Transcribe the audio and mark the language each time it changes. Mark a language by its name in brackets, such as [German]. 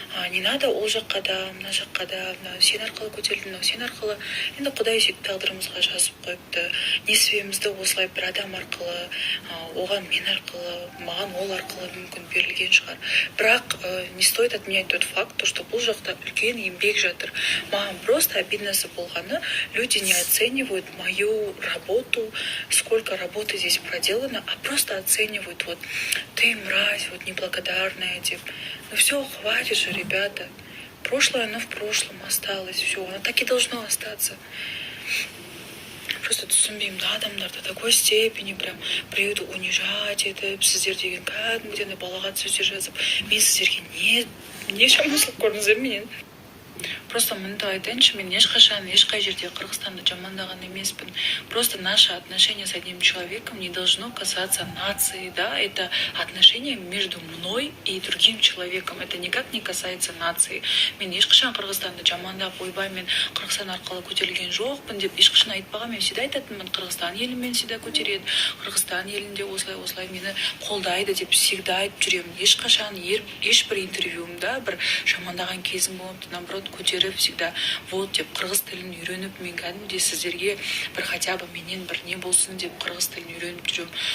[Kazakh] Не надо ол жаққа да, мына жаққа да, сен арқылы көтерілдің, сен арқылы. Енді Құдай сөйтіп тағдырымызға жазып қойыпты. Несібемізді осылай бір адам арқылы, оған мен арқылы, маған ол арқылы мүмкін берілген шығар. [Russian] Бірақ не стоит отменять тот факт, что [Kazakh] бұл жақта үлкен еңбек жатыр. Маған просто обидносы болғаны, [Russian] люди не оценивают мою работу, сколько работы здесь проделано, а просто оценивают вот ты мразь, вот неблагодарная, типа. Ну все, хватит же, ребята. Прошлое, оно в прошлом осталось, все, оно так и должно остаться. [Kazakh] Просто түсінбеймін, адамдар [Russian] до такой степени прям [Kazakh] біреуді унижать етіп, сіздер деген кәдімгіден балағат сөздер жазып, мен сіздерге не шамашылық көрдіңіздер менен? Просто мынды айтайыншы, мен ешқай жерде Қырғызстанды жамандаған емеспін. [Russian] Просто наше отношение с одним человеком не должно касаться нации, да? Это отношение между мной и другим человеком. Это никак не касается нации. [Kazakh] Мен ешқашан Қырғызстанды жамандап, ойбай, мен Қырғызстан арқылы көтерілген жоқпын деп ешқашан айтпаған. Мен всегда айтатынмын, Қырғызстан елін мен всегда көтереді. Қырғызстан елінде осылай мені қолдайды деп всегда айтып жүремін. Ешқашан ешбір интервьюмда бір жамандаған кезім болыпты, наоборот, көтеріп всегда вот деп қырғыз тілін үйреніп, мен кәдімгідей сіздерге бір хотя бы менен бір не болсын деп қырғыз тілін үйреніп жүремін.